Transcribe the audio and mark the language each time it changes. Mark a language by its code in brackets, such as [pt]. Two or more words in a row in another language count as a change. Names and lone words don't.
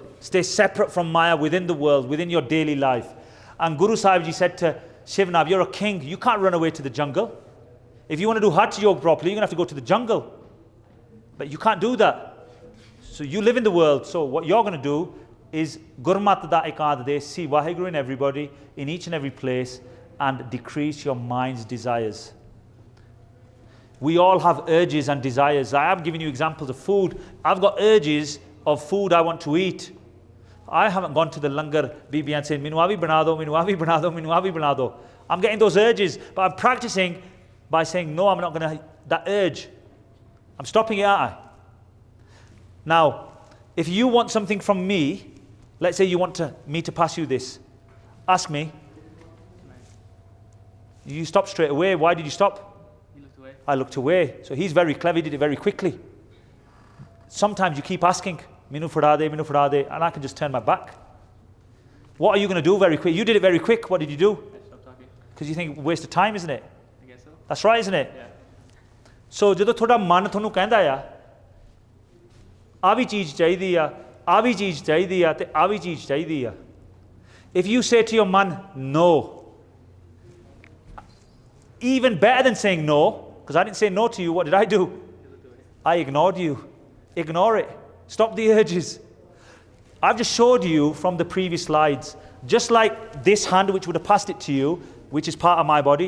[en] Stay separate from Maya within the world, within your daily life. And Guru Sahib Ji said to Shivnab, you're a king, you can't run away to the jungle. If you want to do Hatha Yoga properly, you're going to have to go to the jungle. But you can't do that. So you live in the world. So what you're going to do is [pa] ਗੁਰਮਤ ਦਾ ਏਕਾਦ ਦੇ, [en] see Vaheguru in everybody, in each and every place, and decrease your mind's desires. We all have urges and desires. I am giving you examples of food. I've got urges of food I want to eat. I haven't gone to the langar bibi and said, [pa] "ਮੈਨੂੰ ਐਵੀ ਬਣਾ ਦੋ, ਮੈਨੂੰ ਐਵੀ ਬਣਾ ਦੋ, ਮੈਨੂੰ ਐਵੀ ਬਣਾ ਦੋ." [en] I'm getting those urges, but I'm practicing by saying, "No, I'm not going to." That urge, I'm stopping it, aren't I? Now, if you want something from me, let's say you want me to pass you this, ask me. You stop straight away. Why did you stop? You looked away. I looked away. So he's very clever. He did it very quickly. Sometimes you keep asking, [pa] "ਮੈਨੂੰ ਫੜਾ ਦੇ," [en] and I can just turn my back. What are you going to do very quick? You did it very quick. What did you do? I stopped talking. Because you think waste of time, isn't it? I guess so. That's right, isn't it? Yeah. [pa] So ਜਦੋਂ ਤੁਹਾਡਾ ਮਨ ਤੁਹਾਨੂੰ ਕਹਿੰਦਾ ਆ ਵੀ ਚੀਜ਼ ਚਾਹੀਦੀ ਆ ਵੀ ਚੀਜ਼ ਚਾਹੀਦੀ ਆ ਤੇ ਆ ਵੀ ਚੀਜ਼ ਚਾਹੀਦੀ ਆ, [en] if you say to your man no, even better than saying no, because I didn't say no to you, what did I do? I ignored you. Ignore it. Stop the urges. I've just showed you from the previous slides, just like this hand which would have passed it to you, which is part of my body.